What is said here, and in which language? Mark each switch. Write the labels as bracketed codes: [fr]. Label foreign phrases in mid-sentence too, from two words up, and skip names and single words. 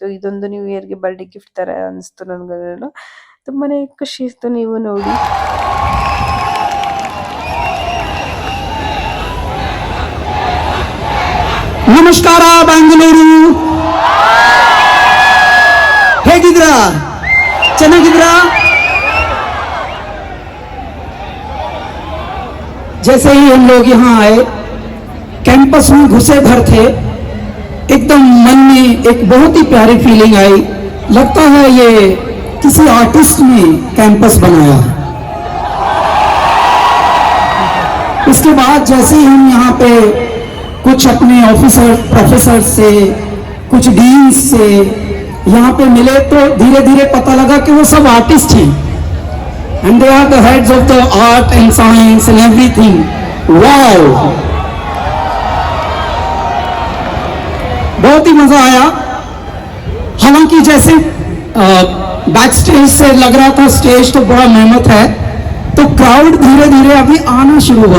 [kn] ಇದೊಂದು [en] new year birthday gift [kn] ತರ ಅನಿಸ್ತು ನನ್ಗೂ, ತುಂಬಾನೇ ಖುಷಿ ಇತ್ತು. ನೀವು ನೋಡಿ. ನಮಸ್ಕಾರ ಬೆಂಗಳೂರು, ಹೇಗಿದ್ರಾ? ಚೆನ್ನಾಗಿದ್ರಾ? [hi] जैसे ही हम लोग यहाँ आए, कैंपस में घुसे भर थे, एकदम मन में एक बहुत ही प्यारी फीलिंग आई। लगता है ये किसी आर्टिस्ट ने कैंपस बनाया है। इसके बाद जैसे ही हम यहाँ पे कुछ अपने [en] officer professor [hi] से, कुछ डीन से यहाँ पे मिले, तो धीरे धीरे पता लगा कि वो सब आर्टिस्ट हैं, [en] and they are the heads of the art and science and everything. [hi] Wow! बहुत ही मजा आया। हालांकि जैसे [en] back stage [hi] से लग रहा था स्टेज तो बड़ा मेहनत है, तो क्राउड धीरे धीरे अभी आना शुरू हुआ।